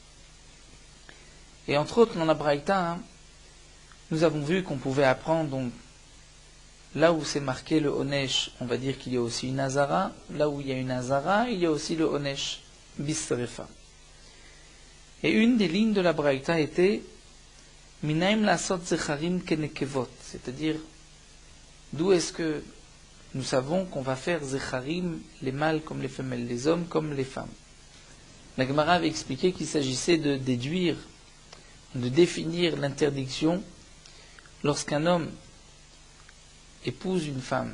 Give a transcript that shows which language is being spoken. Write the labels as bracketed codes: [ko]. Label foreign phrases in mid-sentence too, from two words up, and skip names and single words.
[fr] Et entre autres, dans la Braïta, nous avons vu qu'on pouvait apprendre, donc, là où c'est marqué le Onesh, on va dire qu'il y a aussi une Hazara, là où il y a une Hazara, il y a aussi le [he] עונש בשריפה. [fr] Et une des lignes de la Braïta était [he] מניין לעשות זכרים כנקבות, [fr] c'est-à-dire d'où est-ce que nous savons qu'on va faire zecharim, les mâles comme les femelles, les hommes comme les femmes. La Gemara avait expliqué qu'il s'agissait de déduire, de définir l'interdiction lorsqu'un homme épouse une femme.